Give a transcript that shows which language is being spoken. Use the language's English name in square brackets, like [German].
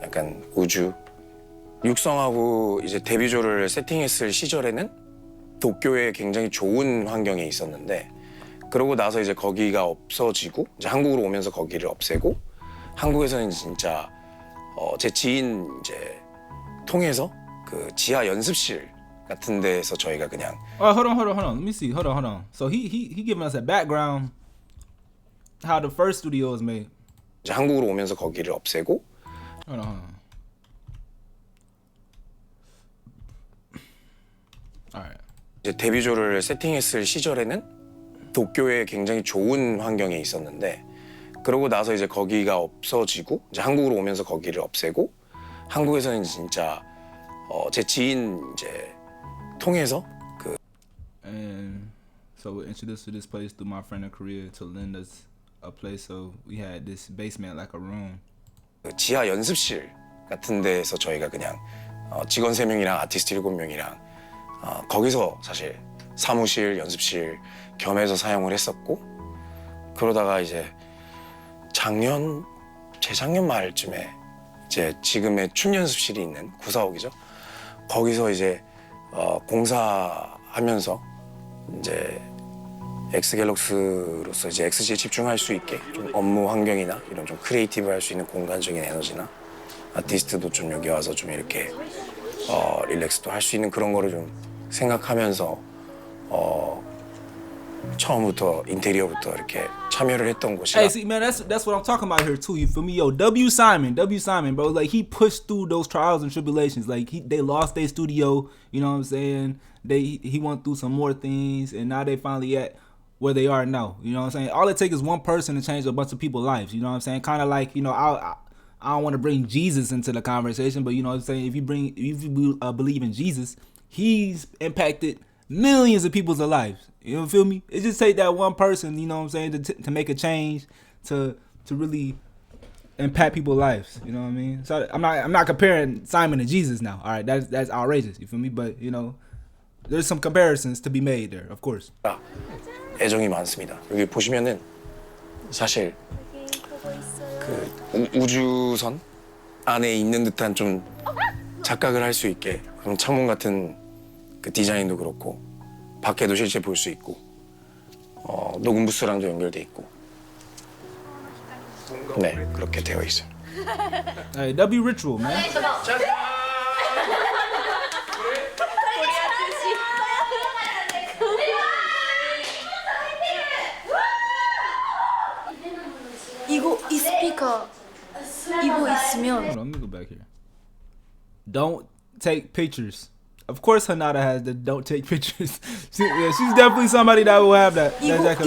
[Korean] 약간 우주 육성하고 이제 데뷔조를 세팅했을 시절에는 도쿄에 굉장히 좋은 환경에 있었는데 그러고 나서 이제 거기가 없어지고 이제 한국으로 오면서 거기를 없애고 한국에서는 진짜 제 지인 이제 통해서 그 지하 연습실 같은 데서 저희가 그냥. [English] Hold on. Let me see. Hold on. So he giving us a background how the first studio was made. [Korean] 이제 한국으로 오면서 거기를 없애고. [English] Hold on. Alright. [Korean] 이제 데뷔조를 세팅했을 시절에는 도쿄에 굉장히 좋은 환경에 있었는데 그러고 나서 이제 거기가 없어지고 이제 한국으로 오면서 거기를 없애고 한국에서는 진짜 제 지인 이제 통해서 그. [English] And so we're introduced to this place through my friend in Korea to lend us a place. So we had this basement like a room. [Korean] 그 지하 연습실 같은 데서 저희가 그냥 직원 3명이랑 아티스트 7명이랑 거기서 사실 사무실, 연습실 겸해서 사용을 했었고 그러다가 이제 재작년 말쯤에 이제 지금의 춤연습실이 있는 945기죠. 거기서 이제 공사하면서 이제 엑스갤럭스로서 이제 XG에 집중할 수 있게 좀 업무 환경이나 이런 좀 크리에이티브 할 수 있는 공간적인 에너지나 아티스트도 좀 여기 와서 좀 이렇게 릴렉스도 할 수 있는 그런 거를 좀 생각하면서 처음부터 인테리어부터 이렇게 참여를 했던 곳이라. [English] Hey, see, man, that's what I'm talking about here too. You feel me? Yo, W. Simon, bro. Like he pushed through those trials and tribulations. Like they lost their studio. You know what I'm saying? He went through some more things, and now they finally at where they are now. You know what I'm saying? All it takes is one person to change a bunch of people's lives. You know what I'm saying? Kind of like I don't want to bring Jesus into the conversation, but you know what I'm saying? If you believe in Jesus, he's impacted millions of people's lives. You feel me? It just take that one person, you know what I'm saying, to make a change, to really impact people's lives. You know what I mean? So I'm not comparing Simon to Jesus now. All right, that's outrageous. You feel me? But there's some comparisons to be made there, of course. [Korean] 애정이 많습니다. 여기 보시면은 사실 그 우주선 안에 있는 듯한 좀 착각을 할 수 있게 그런 창문 같은 그 디자인도 그렇고 밖에도 실제 볼 수 있고 녹음 부스랑도 연결돼 있고 네 그렇게 되어 있어요. [English] Hey, W Ritual, man. [Korean] 이거 이 스피커 이거 있으면. [English] Hold on, let me go back here. Don't take pictures. Of course, Hanada has the don't take pictures. She's definitely somebody that will have that jacket